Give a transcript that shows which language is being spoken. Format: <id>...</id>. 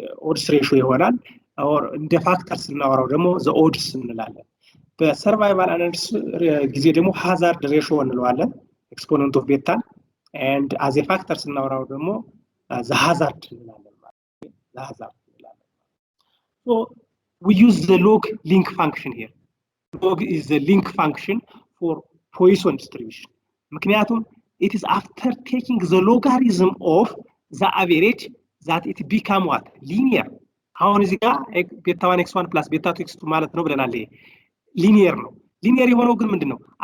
<am>ኦድስ ሬሾ ይሆናል። ኦር እንደ ፋክተር ስናወራው ደግሞ ዘ ኦድስ እንላለን። በሰርቫይቫል አናሊሲስ ጊዜ ደግሞ ሃዛርድ ሬሾ እንለዋለን ኤክስፖኔንት ኦፍ ቤታ</am> <en>and as a factor</en> <am>ስናወራው ደግሞ</am> <en>the hazard</en> <am>እንላለን ማለት ነው። the hazard እንላለን።</am> <en>So we use the log link function here. Log is the link function for Poisson distribution.</en> <am>ምክንያቱም</am> <en>it is after taking the logarithm of the average that it become what? Linear.</en> <am>አሁን እዚህ ጋር</am> <en>beta 1 x1 plus beta 2 x2</en> <am>ማለት ነው ብለናል። ሊኒየር ነው። ሊኒየር የሆነው ግን ምንድነው?</am>